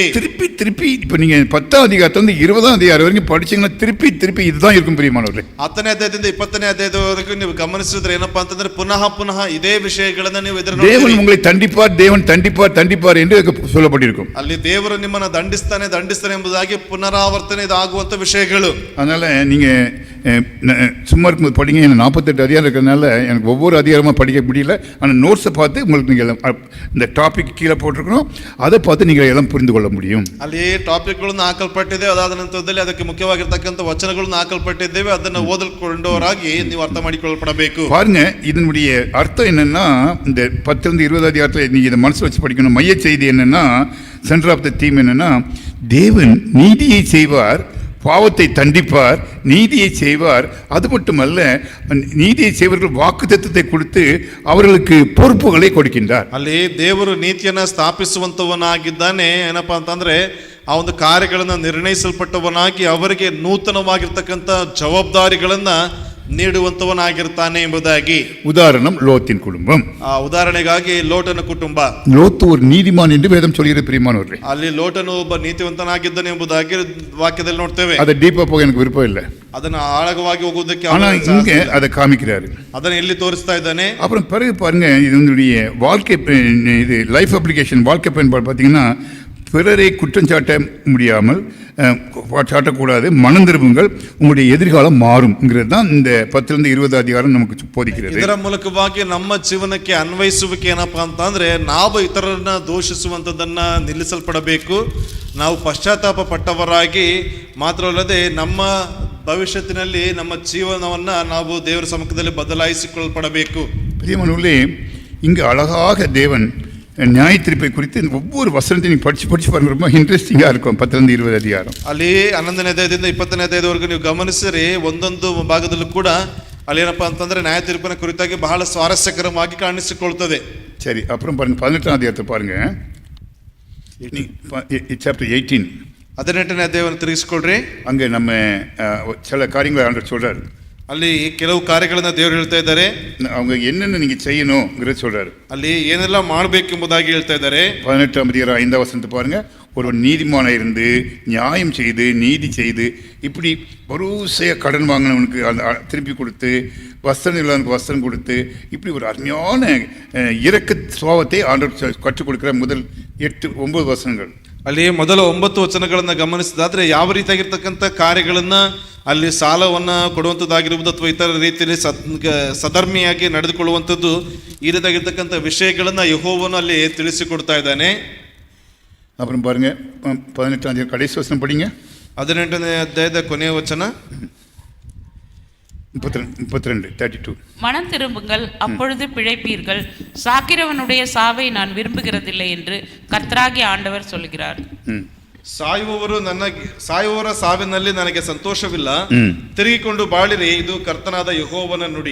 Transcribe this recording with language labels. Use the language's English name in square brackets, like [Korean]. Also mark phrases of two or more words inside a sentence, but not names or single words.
[Tamil] திருப்பி இப்ப நீங்க 10ஆம் அதிகாரத்துல 20ஆம் அதிகாரம் வரைக்கும் படிச்சீங்கன்னா திருப்பி இதுதான் இருக்கும் பிரியமானவர்களே. [Kannada] 10ನೇ ಅಧ್ಯಾಯದಿಂದ 20ನೇ ಅಧ್ಯಾಯದವರೆಗೂ ನೀವು ಗಮನಿಸಿದ್ರೆ ಏನಪ್ಪಾ ಅಂತಂದ್ರೆ ಪುನಃ ಇದೇ ವಿಷಯಗಳನ್ನ ನೀವು ಎದುರು [Tamil] தேவன் உங்களை தேவன் தண்டிப்பார் என்று சொல்லப்பட்டிருக்கும். [Kannada] ಅಲ್ಲಿ ದೇವರು ನಿಮ್ಮನ್ನ ದಂಡಿಸ್ತಾನೆ ಎಂಬುದಾಗಿ ಪುನರಾವರ್ತನೆ ಇದಾಗುವಂತ ವಿಷಯಗಳು. [Tamil] அதனால நீங்க சும்மா இருக்கும்போது படிங்க. 48 அதிகாரம் இருக்கிறதுனால எனக்கு ஒவ்வொரு அதிகாரமா படிக்க முடியல. ஆனால் நோட்ஸை பார்த்து உங்களுக்கு நீங்கள் இந்த டாபிக் கீழே போட்டிருக்கணும், அதை பார்த்து நீங்கள் எல்லாம் புரிந்து கொள்ள முடியும். [Kannada] ಅಲ್ಲಿ ಟಾಪಿಕ್ಗಳನ್ನು ಹಾಕಲ್ಪಟ್ಟಿದೆ, ಅದಾದ ನಂತರದಲ್ಲಿ ಅದಕ್ಕೆ ಮುಖ್ಯವಾಗಿರ್ತಕ್ಕಂಥ ವಚನಗಳನ್ನು ಹಾಕಲ್ಪಟ್ಟಿದ್ದೇವೆ, ಅದನ್ನು ಓದಿಕೊಂಡವರಾಗಿ ನೀವು ಅರ್ಥ ಮಾಡಿಕೊಳ್ಳಲ್ಪಡಬೇಕು. [Tamil] பாருங்க, இதனுடைய அர்த்தம் என்னன்னா, இந்த 10 20 அதிகாரத்தில் நீங்க இதை மனசு வச்சு படிக்கணும். மைய செய்தி என்னன்னா, [English] center of the theme [Tamil] என்னன்னா, தேவன் நீதியை செய்வார், பாவத்தை தண்டிப்பார், நீதியை செய்வார். அது மட்டுமல்ல, நீதியை செய்வர்கள் வாக்குத்தத்தத்தை கொடுத்து அவர்களுக்கு பொறுப்புகளை கொடுக்கின்றார். [Kannada] ಅಲ್ಲಿ ದೇವರು ನೀತಿಯನ್ನ ಸ್ಥಾಪಿಸುವಂತವನಾಗಿದ್ದಾನೆ. ಏನಪ್ಪಾ ಅಂತಂದ್ರೆ ಆ ಒಂದು ಕಾರ್ಯಗಳನ್ನ ನಿರ್ಣಯಿಸಲ್ಪಟ್ಟವನಾಗಿ ಅವರಿಗೆ ನೂತನವಾಗಿರ್ತಕ್ಕಂಥ ಜವಾಬ್ದಾರಿಗಳನ್ನ ನೀಡುವಂತವನಾಗಿರ್ತಾನೆ ಎಂಬುದಾಗಿ. [Tamil] உதாரணம் லோத்தின் குடும்பம். [Kannada] ಆ ಉದಾಹರಣೆಗಾಗಿ ಲೋಟನ ಕುಟುಂಬ. [Tamil] லோத்து ஒரு நீதிமான் என்று வேதம் சொல்கிறது பிரியமானவர்களே. [Kannada] ಅಲ್ಲಿ ಲೋಟನು ಒಬ್ಬ ನೀತಿವಂತನಾಗಿದ್ದಾನೆ ಎಂಬುದಾಗಿ ವಾಕ್ಯದಲ್ಲಿ ನೋಡ್ತೇವೆ. [Tamil] அதை டீப்பா போக எனக்கு விருப்பம் இல்லை, [Kannada] ಅದನ್ನ ಆಳವಾಗಿ ಹೋಗುವುದಕ್ಕೆ [Tamil] இங்க அதை காமிக்கிறாரு, [Kannada] ಅದನ್ನ ಇಲ್ಲಿ ತೋರಿಸ್ತಾ ಇದ್ದಾನೆ. [Tamil] அப்புறம் பிறகு பாருங்க, இதனுடைய வாழ்க்கை இது [English] life application [Tamil] வாழ்க்கை பயன்பாடு பார்த்தீங்கன்னா, பிறரை குற்றம் சாட்ட முடியாமல் சாட்டக்கூடாது, மனம் திரும்புங்கள், உங்களுடைய எதிர்காலம் மாறும்ங்கிறது தான் இந்த 10 20 அதிகாரம் நமக்கு போதிக்கிறது. [Kannada] ಇದರ ಮೂಲಕವಾಗಿ ನಮ್ಮ ಜೀವನಕ್ಕೆ ಅನ್ವಯಿಸುವಿಕೆ ಏನಪ್ಪಾ ಅಂತಂದ್ರೆ, ನಾವು ಇತರರನ್ನ ದೂಷಿಸುವಂತದನ್ನ ನಿಲ್ಲಿಸಲ್ಪಡಬೇಕು. ನಾವು ಪಶ್ಚಾತ್ತಾಪ ಪಟ್ಟವರಾಗಿ ಮಾತ್ರವಲ್ಲದೆ ನಮ್ಮ ಭವಿಷ್ಯತ್ತಿನಲ್ಲಿ ನಮ್ಮ ಜೀವನವನ್ನ ನಾವು ದೇವರ ಸಮ್ಮುಖದಲ್ಲಿ ಬದಲಾಯಿಸಿಕೊಳ್ಳಲ್ಪಡಬೇಕು. [Tamil] பிரியமானவர்களே, இங்கு அழகாக தேவன் நியாய தீர்ப்பை குறித்து ஒவ்வொரு வசனத்தையும் நீங்கள் படிச்சு பாருங்க, ரொம்ப இன்ட்ரெஸ்டிங்காக இருக்கும். 10 20 அதிகாரம் [Kannada] ಅಲ್ಲಿ 11ನೇ ಅಧ್ಯಾಯದಿಂದ 20ನೇ ಅಧ್ಯಾಯದವರೆಗೂ ನೀವು ಗಮನಿಸಿರಿ, ಒಂದೊಂದು ಭಾಗದಲ್ಲೂ ಕೂಡ ಅಲ್ಲಿ ಏನಪ್ಪಾ ಅಂತಂದ್ರೆ ನ್ಯಾಯ ತೀರ್ಪಿನ ಕುರಿತಾಗಿ ಬಹಳ ಸ್ವಾರಸ್ಯಕರವಾಗಿ ಕಾಣಿಸಿಕೊಳ್ತದೆ. [Tamil] சரி, அப்புறம் பாருங்க 18ஆம் அதிகாரத்தை பாருங்க. சாப்டர் 18. [Kannada] 18ನೇ ಅಧ್ಯಾಯವನ್ನು ತಿರುಗಿಸ್ಕೊಳ್ರಿ. [Tamil] அங்கே நம்ம சில காரியங்களை ஆண்டவர் சொல்றாரு. [Kannada] ಅಲ್ಲಿ ಕೆಲವು ಕಾರ್ಯಗಳನ್ನ ದೇವರು ಹೇಳ್ತಾ ಇದ್ದಾರೆ. [Tamil] அவங்க என்னென்ன நீங்க செய்யணுங்கிறத சொல்றாரு. [Kannada] ಅಲ್ಲಿ ಏನೆಲ್ಲ ಮಾಡಬೇಕೆಂಬುದಾಗಿ ಹೇಳ್ತಾ ಇದ್ದಾರೆ. [Tamil] 18ஆம் அதிகாரம் 5ஆம் வசனத்தை பாருங்க. ஒரு நீதிமான இருந்து நியாயம் செய்து நீதி செய்து இப்படி வரிசையா கடன் வாங்கினவனுக்கு அந்த திருப்பி கொடுத்து வஸ்திரம் இல்லாதவனுக்கு வஸ்திரம் கொடுத்து இப்படி ஒரு அருமையான இரக்க சுபாவத்தை ஆண்டவர் கற்றுக் கொடுக்கிற முதல் 8-9 வசனங்கள். [Kannada] ಅಲ್ಲಿ ಮೊದಲ 9 ವಚನಗಳನ್ನ ಗಮನಿಸಿದಾದ್ರೆ ಯಾವ ರೀತಿಯಾಗಿರ್ತಕ್ಕಂಥ ಕಾರ್ಯಗಳನ್ನ ಅಲ್ಲಿ ಸಾಲವನ್ನ ಕೊಡುವಂಥದ್ದಾಗಿರ್ಬೋದು ಅಥವಾ ಇತರ ರೀತಿಯಲ್ಲಿ ಸಧರ್ಮಿಯಾಗಿ ನಡೆದುಕೊಳ್ಳುವಂಥದ್ದು ಈ ರೀತಿಯಾಗಿರ್ತಕ್ಕಂಥ ವಿಷಯಗಳನ್ನ ಯೆಹೋವನು ಅಲ್ಲಿ ತಿಳಿಸಿಕೊಡ್ತಾ ಇದ್ದಾನೆ. [Tamil] அப்புறம் பாருங்க 18ஆம் அதிகாரம் கடைசி வசனம் படிங்க. [Kannada] 18ನೇ ಅಧ್ಯಾಯದ ಕೊನೆಯ ವಚನ 32. [Tamil] மனம் திரும்புங்கள், அப்பொழுது பிழைப்பீர்கள். சாக்கிறவனுடைய சாவை நான் விரும்புகிறதில்லை என்று கர்த்தராகிய ஆண்டவர் சொல்கிறார். [Kannada] ಸಾಯುವವರ ಸಾವಿನಲ್ಲಿ ನನಗೆ ಸಂತೋಷವಿಲ್ಲ, ತಿರುಗಿಕೊಂಡು ಬಾಳಿರಿ, ಇದು ಕರ್ತನಾದ ಯೆಹೋವನ ನುಡಿ.